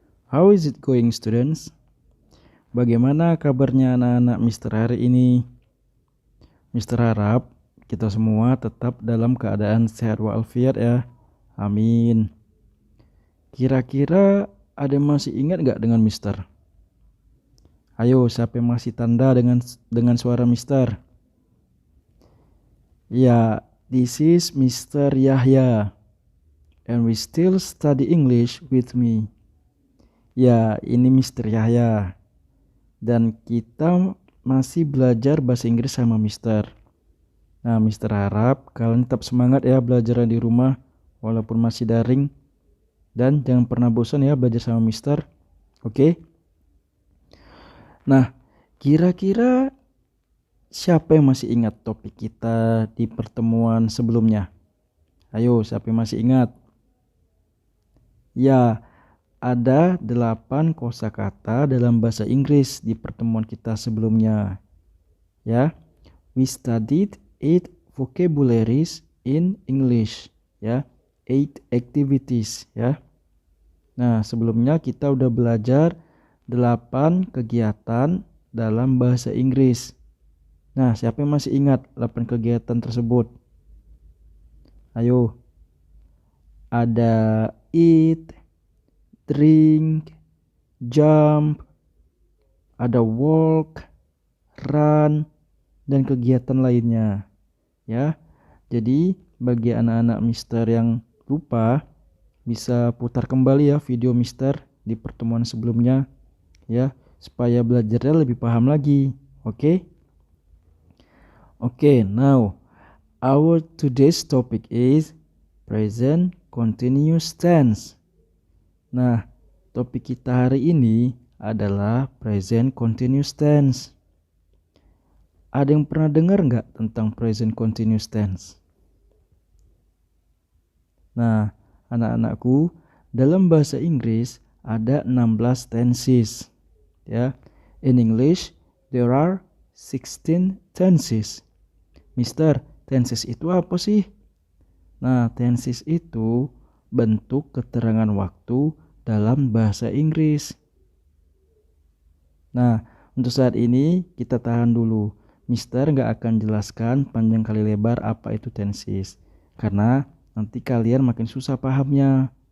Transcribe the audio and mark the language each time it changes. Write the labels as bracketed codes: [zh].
[en] How is it going, students? [id] Bagaimana kabarnya anak-anak Mister hari ini? Mister harap kita semua tetap dalam keadaan sehat walafiat ya. Amin. Kira-kira ada yang masih ingat gak dengan Mister? Ayo, siapa yang masih tanda dengan suara Mister? [en] Ya, this is Mister Yahya. And we still study English with me. [id] Ya, ini Mister Yahya. Dan kita masih belajar bahasa Inggris sama Mister. Nah, Mister harap kalian tetap semangat ya belajar di rumah walaupun masih daring. Dan jangan pernah bosan ya belajar sama Mister. Oke? Nah, kira-kira siapa yang masih ingat topik kita di pertemuan sebelumnya? Ayo, siapa yang masih ingat? Ya, ada 8 kosakata dalam bahasa Inggris di pertemuan kita sebelumnya. [en] Ya, we studied 8 vocabularies in English. Ya, 8 activities. Ya. [id] Nah, sebelumnya kita udah belajar 8 kegiatan dalam bahasa Inggris. Nah, siapa yang masih ingat 8 kegiatan tersebut? Ayo. Ada eat, drink, jump, ada walk, run, dan kegiatan lainnya. Ya. Jadi bagi anak-anak Mister yang lupa, bisa putar kembali ya video Mister di pertemuan sebelumnya ya, supaya belajarnya lebih paham lagi. Oke? [en] Oke, now our today's topic is present continuous tense. [id] Nah, topik kita hari ini adalah present continuous tense. Ada yang pernah dengar nggak tentang present continuous tense? Nah, anak-anakku, dalam bahasa Inggris ada 16 tenses. [en] Ya, in English there are 16 tenses. [id] Mister, tenses itu apa sih? Nah, tenses itu bentuk keterangan waktu dalam bahasa Inggris. Nah, untuk saat ini kita tahan dulu. Mister nggak akan jelaskan panjang kali lebar apa itu tenses, karena nanti kalian makin susah pahamnya.